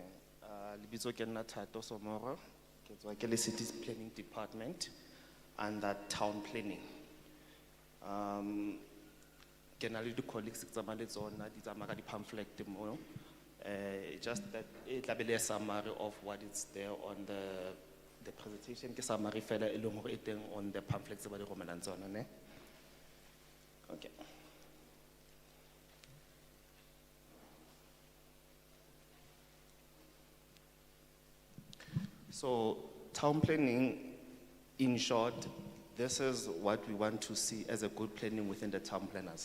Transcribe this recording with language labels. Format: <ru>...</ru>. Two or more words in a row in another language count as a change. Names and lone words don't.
<st>Lebitso ke nna Thato Somoro, ke tswa ke le City Planning Department</st> <en>under Town Planning.</en> <st>Ke na le di colleagues tsa male tsona di tsamaya ka di pamphlet mo</st> <en>Just that it will be a summary of what is there on the presentation.</en> <st>Ke summary fela e leng hore e teng</st> <en>on the pamphlets</en> <st>ba di romelang tsona, ne?</st> <en>Okay. So town planning, in short, this is what we want to see as a good planning within the town planners.</en>